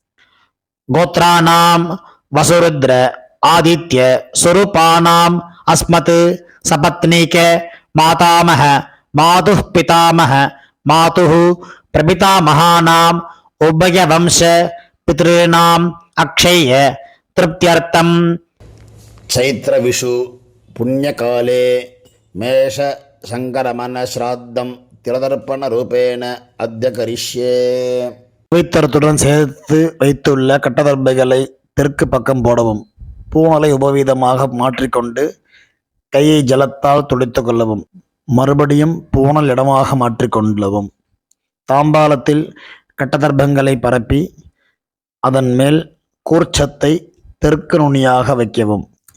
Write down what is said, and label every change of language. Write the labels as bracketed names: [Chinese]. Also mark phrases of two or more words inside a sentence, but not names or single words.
[Sanskrit] गोत्राणाम् वसुरुद्र आदित्य स्वरूपाणाम् अस्मत् सपत्नीक मातामह मातुः पितामह मातुः प्रपितामहानाम् उभयवंश पितृणाम् अक्षय तृप्त्यर्थम्. चैत्र विषु पुण्यकाले मेष शंकरमन श्राद्धं तिलदर्पण रूपेण अद्य करिष्ये. [Tamil] பவித்திரத்துடன் சேர்த்து வைத்துள்ள கட்டதர்பைகளை தெற்கு பக்கம் போடவும். பூனலை உபவீதமாக மாற்றிக்கொண்டு கையை ஜலத்தால் துடைத்து கொள்ளவும். மறுபடியும் பூனல் இடமாக மாற்றிக்கொள்ளவும். தாம்பாலத்தில் கட்டதர்பங்களை பரப்பி அதன் மேல் கூர்ச்சத்தை தெற்கு நுனியாக வைக்கவும்.